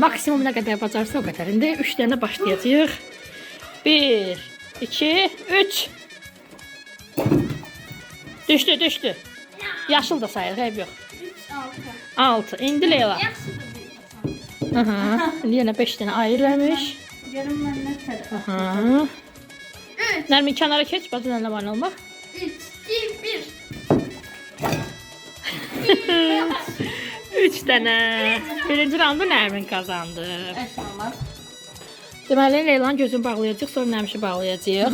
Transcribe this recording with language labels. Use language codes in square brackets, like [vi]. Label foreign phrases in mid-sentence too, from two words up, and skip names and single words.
[az] Maksimum nə qədər bacarsa o qədər. İndi 3 dənə başlayacağıq. 1, 2, 3. Düşdü, düşdü. Yaşıl da sayılır, eyb yox. 6. İndi Leyla. Aha. İndi yenə 5 dənə ayırmış. [tr] Yarım ben ne kadar? Aha. [az] Nərmin kənara keç, bacı nənə var olmaq. 3, 2, 1. 3 dənə. Birinci raundu Nərmin qazandı. [tr] Eşlemez. [az] Deməli Leylanın gözünü bağlayacağıq, sonra Nəmişi bağlayacağıq.